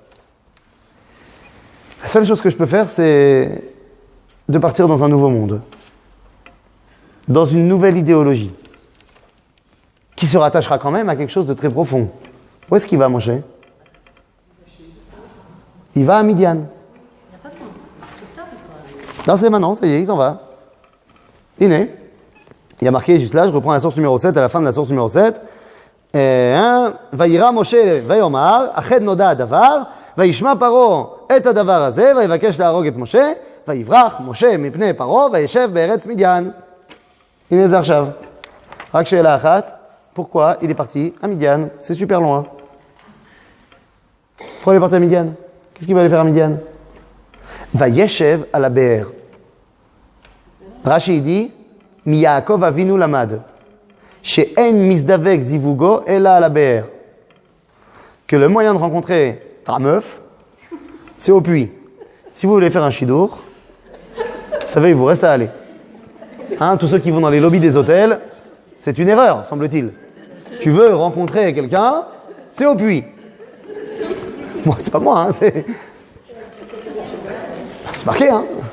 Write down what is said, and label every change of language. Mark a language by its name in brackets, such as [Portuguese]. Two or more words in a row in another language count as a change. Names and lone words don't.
[French] La seule chose que je peux faire, c'est de partir dans un nouveau monde, dans une nouvelle idéologie, qui se rattachera quand même à quelque chose de très profond. Où est-ce qu'il va, Moshe? Il va à Midian. Non, c'est maintenant, ça y est, il s'en va. Il est. Il y a marqué juste là, je reprends la source numéro 7, à la fin de la source numéro 7. [Hebrew] וירא משה ויאמר, אחד נודע הדבר, וישמע פרעה את הדבר הזה, ויבקש להרוג את משה, ויברח משה מפני פרעה, וישב בארץ מדיין. הנה זה עכשיו. רק שאלה אחת, [French] pourquoi il est parti à Midian? C'est super loin. Pourquoi il est parti à Midian? Qu'est-ce qu'il va aller faire à Midian? [Hebrew] וישב על הבאר. רש"י dit, מיעקב אבינו למד. שאין מזדבק זיווגו אלא על הבאר. [French] Que le moyen de rencontrer ta meuf, c'est au puits. Si vous voulez faire un chidour, vous savez, il vous reste à aller. Hein, tous ceux qui vont dans les lobbies des hôtels, c'est une erreur, semble-t-il. Tu veux rencontrer quelqu'un, c'est au puits. Moi, c'est pas moi, hein, c'est marqué, hein.